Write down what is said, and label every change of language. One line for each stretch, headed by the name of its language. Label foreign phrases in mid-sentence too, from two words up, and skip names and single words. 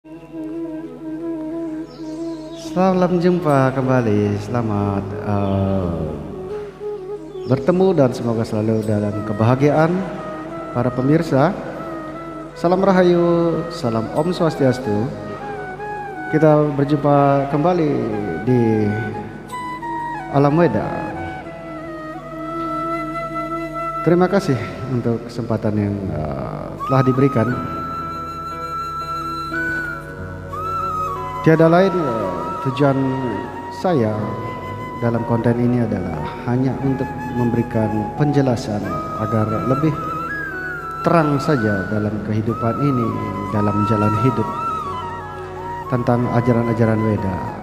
Indonesian: Selamat jumpa kembali, selamat bertemu dan semoga selalu dalam kebahagiaan para pemirsa. Salam Rahayu, salam
Balinese: Om Swastiastu.
Indonesian: Kita berjumpa kembali di Alam Weda. Terima kasih untuk kesempatan yang telah diberikan. Tiada lain tujuan saya dalam konten ini adalah hanya untuk memberikan penjelasan agar lebih terang saja dalam kehidupan ini, dalam jalan hidup, tentang ajaran-ajaran Weda.